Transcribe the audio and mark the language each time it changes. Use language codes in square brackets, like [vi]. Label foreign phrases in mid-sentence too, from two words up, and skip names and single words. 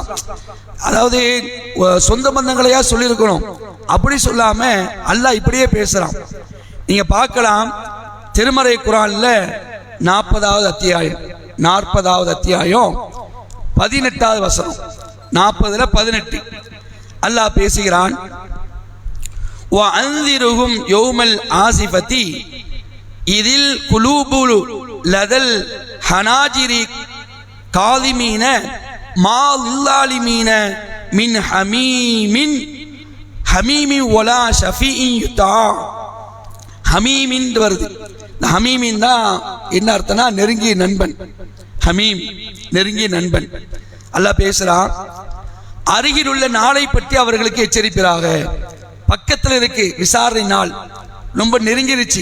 [ta] அதாவது சொந்த பந்தங்களையா சொல்லியிருக்கணும், அப்படி சொல்லாம அல்லாஹ் இப்படியே பேசுறான். நீங்க பார்க்கலாம், திருமறை குர்ஆன்ல 40வது அத்தியாயம் 18வது வசனம், 40:18 அல்லாஹ் பேசுகிறான். [ar] وَأَنذِرْهُمْ يَوْمَ الْآزِفَةِ إِذِ الْقُلُوبُ لَدَى الْحَنَاجِرِ كَاظِمِينَ مَا لِلظَّالِمِينَ مِنْ حَمِيمٍ وَلَا شَفِيعٍ يُطَاعُ. [ta] ஹமீமின் வருது. இந்த ஹமீமின் தான் என்ன அர்த்தம்னா நெருங்கிய நண்பன். ஹமீம் நெருங்கிய நண்பன். அல்லாஹ் பேசுறான், அருகில் உள்ள நாளை பற்றி அவர்களுக்கு எச்சரிப்பாக. பக்கத்தில் இருக்கு விசாரணை நாள், ரொம்ப நெருங்கிருச்சு.